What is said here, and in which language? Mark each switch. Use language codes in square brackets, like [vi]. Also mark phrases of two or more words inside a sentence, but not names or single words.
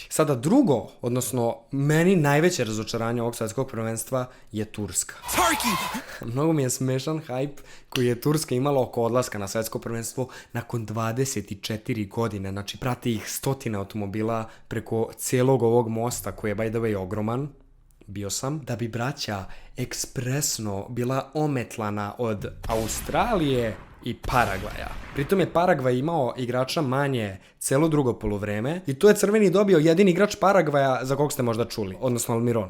[sr] Sada drugo, odnosno meni najveće razočaranje ovog svetskog prvenstva je Turska. Mnogo mi je smešan hype koji je Turska imala oko odlaska na svetsko prvenstvo nakon 24 godine. Znači, prati ih 100 automobila preko cijelog ovog mosta koji je [en] by the way [sr] ogroman. Bio sam, da bi braća ekspresno bila ometlana od Australije i Paragvaja. Pritom je Paragvaj imao igrača manje celo drugo poluvreme i to je crveni dobio jedini igrač Paragvaja za kog ste možda čuli, odnosno Almiron.